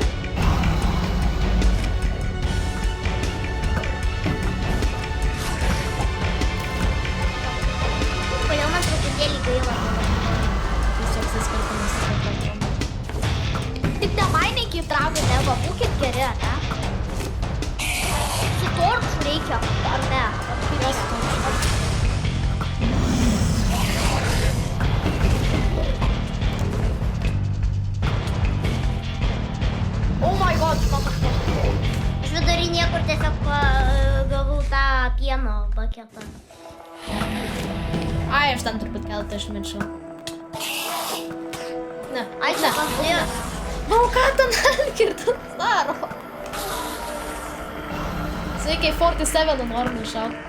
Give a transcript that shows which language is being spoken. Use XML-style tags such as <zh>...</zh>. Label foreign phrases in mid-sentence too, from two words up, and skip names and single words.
<lt>Kodėl man truputėlį gaila? Tiesiog susiskirtimas su drakoną. Tik nemaininkit dragą, neva, būkit geri, ne? Su torču reikia, ar ne? Jos torču.</lt> <en>Oh my god,</en> <lt>man kažkas. Aš vidury niekur tiesiog gavau tą pieno paketą. Ai, aš ten turbūt keletą išmečiau. Ne, Ai, čia pasidėjo. Nu, ką ten Algirdas daro? Sveiki, 47 noriu nušaukti.</lt>